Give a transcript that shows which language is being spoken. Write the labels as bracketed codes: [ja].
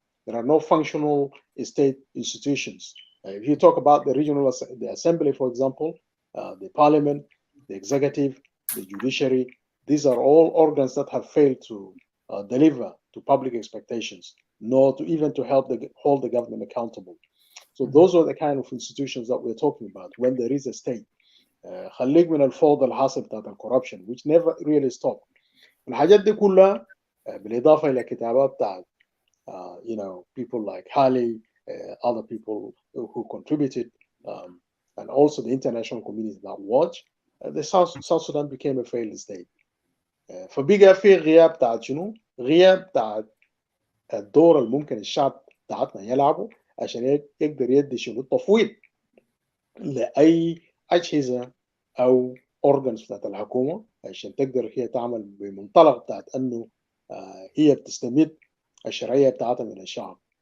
[en] There are no functional state institutions. If you talk about the assembly, for example, the parliament, the executive, the judiciary, these are all organs that have failed to deliver to public expectations, nor to even to help hold the government accountable. So those are the kind of institutions that we're talking about when there is a state. [ar] خليك من الفوضى الحاصل بتاعت الكوربشن [en] which never really stopped. [ar] الحاجات دي كلها بالإضافة إلى كتابات بتاعت [en] people like Halle, other people who contributed, and also the international community that watch, the South Sudan became a failed state. [ar] فبقى في غياب بتاعت شنو؟ غياب بتاعت الدور اللي ممكن الشعب بتاعتنا يلعبه عشان يقدر يدي شنو التفويض لأي أجهزة أو organs بتاعت الحكومة عشان تقدر هي تعمل بمنطلق بتاعت أنه هي بتستمد الشرعية بتاعتها من الشعب.